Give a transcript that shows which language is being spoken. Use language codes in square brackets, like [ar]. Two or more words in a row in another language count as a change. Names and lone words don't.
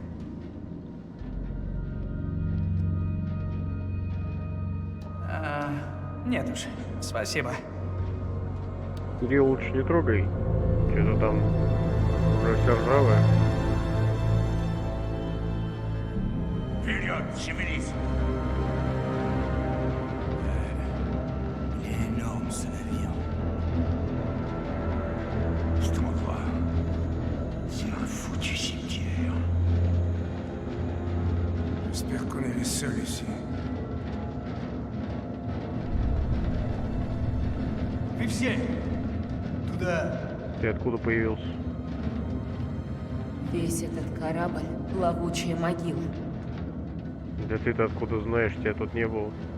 [ru] Нет уж, спасибо. Кирилл, лучше не трогай. Что-то там уже все ржавое. Вперед, шевелись! [fr] Énorme ce navire. Cet endroit, c'est un foutu cimetière. J'espère qu'on est les seuls ici. Вивсей! [ru] Туда! Ты откуда появился? Весь этот корабль — плавучая могила. Да ты-то откуда знаешь, тебя тут не было.